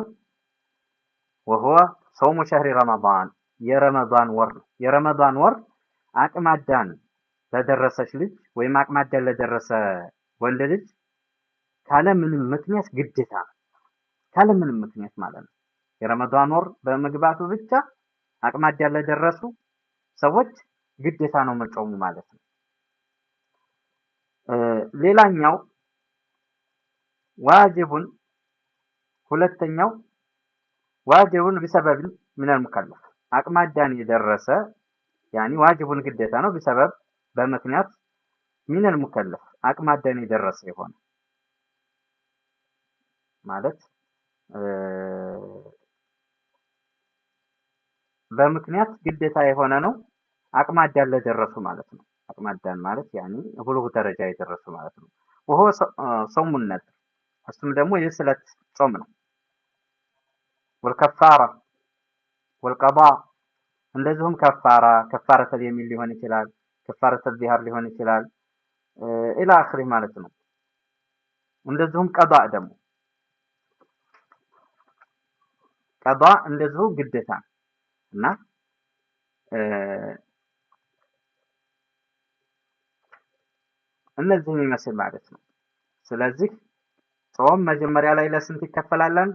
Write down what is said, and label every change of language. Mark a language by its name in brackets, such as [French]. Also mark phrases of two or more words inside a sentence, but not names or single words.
[Arabic] وهو صوم شهر رمضان [Amharic] የረመዳን ወር ነው። የረመዳን ወር አቅመ አዳም ለደረሰች ልጅ ወይም አቅመ አዳም ለደረሰ ወንድ ልጅ ካለ ምንም ምክንያት ግዴታ ነው። ካለ ምንም ምክንያት ማለት ነው። የረመዳን ወር በመግባቱ ብቻ አቅመ አዳም ለደረሱ ሰዎች ግዴታ ነው መጾሙ ማለት ነው። ሌላኛው ዋጅቡን ሁለተኛው ዋጅቡን [Arabic] بسبب من المكلف [Amharic] አቅመ አዳም የደረሰ ያኒ ዋጅቡን ግዴታ ነው بسبب በምክንያት [Arabic] من المكلف [Amharic] አቅመ አዳም የደረሰ ይሆን ማለት በምክንያት ግዴታ የሆነ ነው። አቅመ አዳም ለደረሱ ማለት ነው። አቅመ አዳም ማለት ያኒ ብሉግ ደረጃ የደረሱ ማለት ነው። [Arabic] وهو صوم النذر [Amharic] እሱም ደግሞ የስለት ጾም ነው። [Arabic] والكفاره والقضاء [Amharic] እንደዚሁም ከፋረተ የሚል ሊሆን ይችላል። [Arabic] كفارة الظهار [Amharic] ሊሆን ይችላል [Arabic] إلى آخره [Amharic] ማለት ነው። እንደዚሁም ቀዷእ ደግሞ ቀዷእ እንደዚሁ ግዴታ እና እነዚህን ይመስል ማለት ነው። ስለዚህ ጾም መጀመሪያ ላይ ለስንት ይከፈላል?